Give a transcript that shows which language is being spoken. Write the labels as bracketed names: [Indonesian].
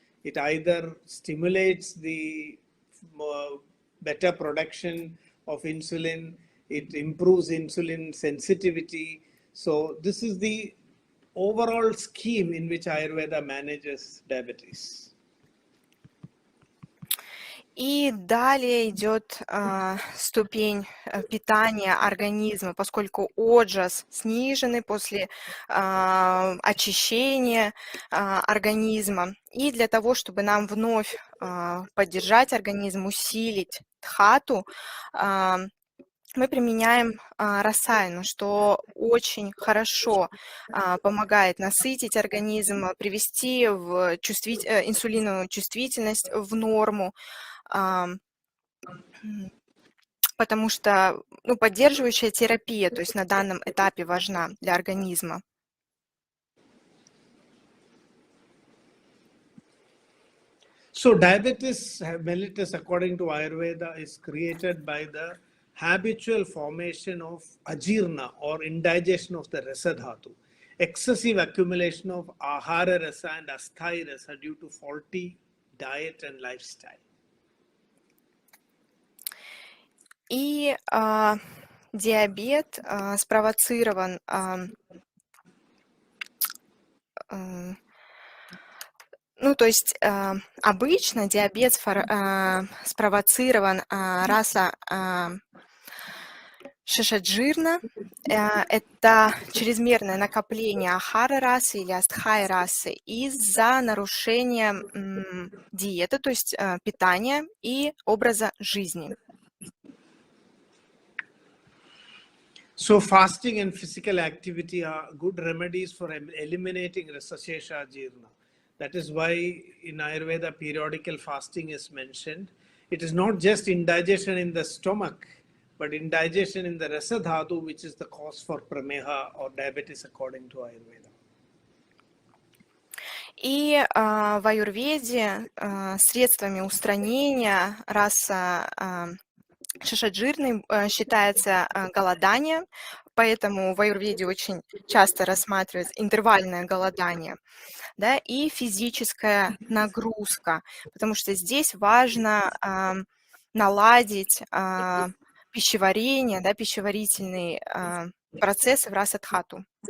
[English] It either stimulates the better production of insulin, it improves insulin sensitivity. So this is the overall scheme in which Ayurveda manages diabetes. [Russian] И далее идет ступень питания организма, поскольку оджас снижены после очищения организма. И для того, чтобы нам вновь поддержать организм, усилить дхату, мы применяем расаяну, что очень хорошо помогает насытить организм, привести в инсулиновую чувствительность в норму, потому что поддерживающая терапия, то есть на данном этапе важна для организма. [English] So diabetes mellitus, according to Ayurveda, is created by the habitual formation of ajirna or indigestion of the rasa dhatu, excessive accumulation of ahara rasa and asthai rasa due to faulty diet and lifestyle. [Russian] И диабет спровоцирован то есть обычно диабет спровоцирован раса шишаджирна. Это чрезмерное накопление ахара расы или астхай расы из-за нарушения диеты, то есть питания и образа жизни. [English] So fasting and physical activity are good remedies for eliminating rasashesha jirna. That is why in Ayurveda periodical fasting is mentioned. It is not just indigestion in the stomach, but indigestion in the rasa dhatu, which is the cause for prameha or diabetes according to Ayurveda. [Russian] И в аюрведе средствами устранения раса шишаджирной считается голодание, поэтому в аюрведе очень часто рассматривается интервальное голодание, да, и физическая нагрузка, потому что здесь важно наладить пищеварение, да, пищеварительные процессы в расадхату.